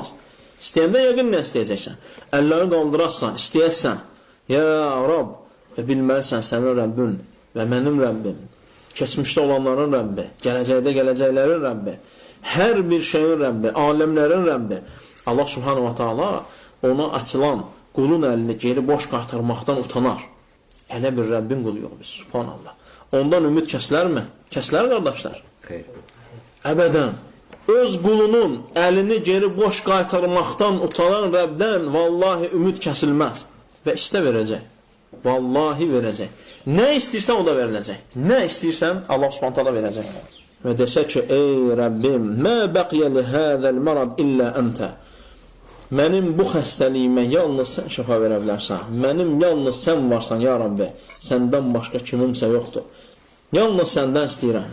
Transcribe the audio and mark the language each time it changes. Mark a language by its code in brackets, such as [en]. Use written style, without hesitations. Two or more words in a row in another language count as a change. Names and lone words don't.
[az] İstəyəndə yəqinlə istəyəcəksən. Əlləri qaldırarsan, istəyəsən. [ar] يا رب. [az] Və bilməlisən sənin Rəbbin və mənim Rəbbim. Keçmişdə olanların Rəbbi. Gələcəkdə gələcəklərin Rəbbi. Hər bir şeyin Rəbbi, aləmlərin Rəbbi. [ar] الله سبحانه وتعالى [az] ona açılan qulun əlini geri boş qaytarmaqdan utanar. Elə bir Rəbbin quluyuq biz, subhanallah. Ondan ümid kəsilərmi? Kəsilər qardaşlar? Əbədən. Öz qulunun əlini geri boş qaytarmaqdan utanan Rəbdən vallahi ümid kəsilməz. Və istə verəcək. Vallahi verəcək. Nə istəyirsən o da veriləcək. Nə istəyirsən [ar] الله سبحانه وتعالى [az] verəcək. Və desə ki, ey Rəbbim, [ar] ما بقي لي هذا المراد إلا أنت. [az] Mənim bu xəstəliyimə yalnız sən şəfa verə bilərsən. Mənim yalnız sən varsan, [ar] يا ربي. [az] Səndən başqa kimimsə yoxdur. Yalnız səndən istəyirəm.